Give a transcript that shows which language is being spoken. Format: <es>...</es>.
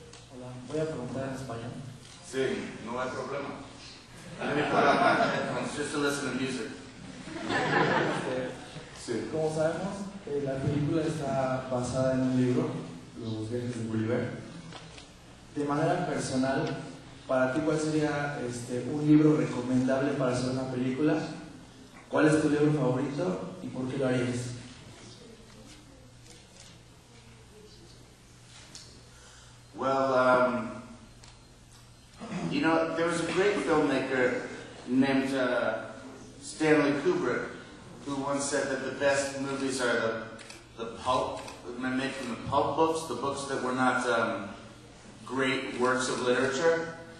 <es>Hola, voy a preguntar en español. Sí, no hay problema.</es> <en>Let me put on my headphones just to listen to music.</en> <es>Sí. Como sabemos, la película está basada en un libro, Los viajes de Gulliver. De manera personal, para ti, ¿cuál sería un libro recomendable para hacer una película? ¿Cuál es tu libro favorito y por qué lo harías?</es> <en>Well, you know, there was a great filmmaker named Stanley Kubrick who once said that the best movies are the pulp, made from the pulp books, the books that were not great works of literature.</en>